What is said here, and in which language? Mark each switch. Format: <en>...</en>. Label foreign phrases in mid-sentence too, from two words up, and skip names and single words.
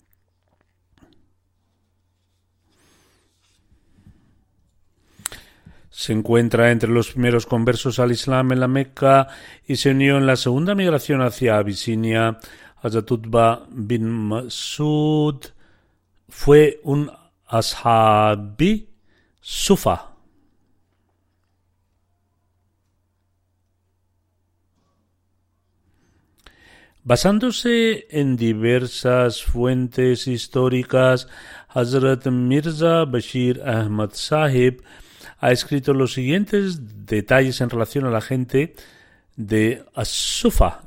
<es>Se encuentra entre los primeros conversos al Islam en la Meca y se unió en la segunda migración hacia Abisinia. Hazrat Utba bin Masud fue un</es> <ur>اصحاب صفہ.</ur> <es>Basándose en diversas fuentes históricas, Hazrat Mirza Bashir Ahmad Sahib ha escrito los siguientes detalles en relación a la gente de As-Sufa.</es>